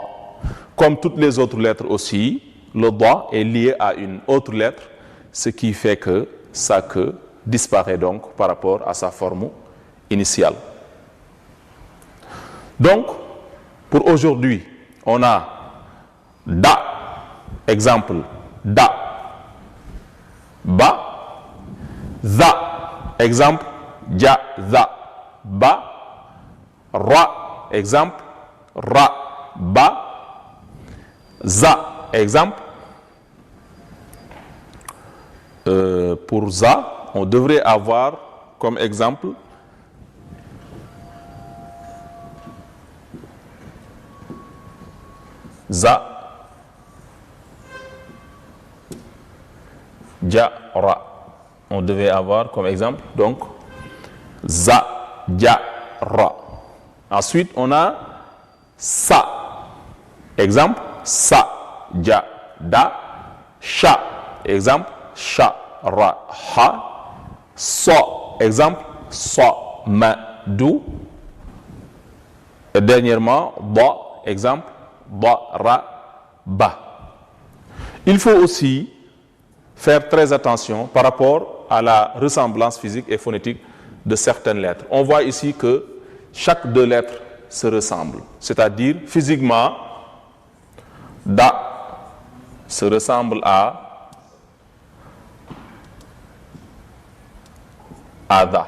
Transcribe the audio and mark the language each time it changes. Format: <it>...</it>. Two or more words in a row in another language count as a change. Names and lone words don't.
<fr>Comme toutes les autres lettres aussi, le ba est lié à une autre lettre, ce qui fait que sa queue disparaît donc par rapport à sa forme initiale. Donc, pour aujourd'hui, on a da, exemple da, ba, za, exemple ja, za, ba, ra, exemple ra, ba, za, exemple. Pour za, on devrait avoir comme exemple za, ja, ra. On devait avoir comme exemple, donc, za, ja, ra. Ensuite, on a sa. Exemple, sa, ja, da, sha. Exemple, sha, ra, ha. So, exemple, so, ma, du. Et dernièrement, ba, exemple, ba, ra, ba. Il faut aussi faire très attention par rapport à la ressemblance physique et phonétique de certaines lettres. On voit ici que chaque 2 lettres se ressemblent. C'est-à-dire, physiquement, da se ressemble à da.</fr>